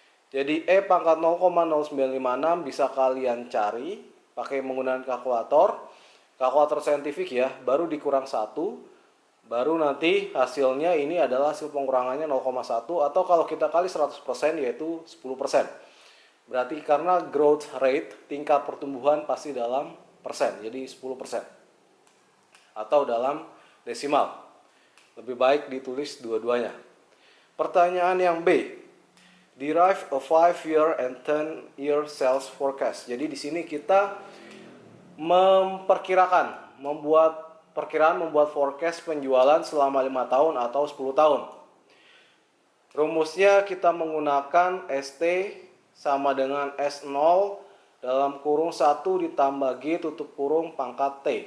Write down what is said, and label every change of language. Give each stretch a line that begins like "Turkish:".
Indonesian: Jadi E pangkat 0,0956 bisa kalian cari pakai menggunakan kalkulator saintifik ya, baru dikurang 1, baru nanti hasilnya ini adalah hasil pengurangannya 0,1 atau kalau kita kali 100% yaitu 10%. Berarti karena growth rate, tingkat pertumbuhan pasti dalam persen, jadi 10%. Atau dalam desimal. Lebih baik ditulis dua-duanya. Pertanyaan yang B.
English: Derive a 5-year and 10-year sales forecast.
Indonesian: Jadi di sini kita membuat forecast penjualan selama 5 tahun atau 10 tahun. Rumusnya kita menggunakan ST sama dengan S0 dalam kurung 1 ditambah G tutup kurung pangkat T.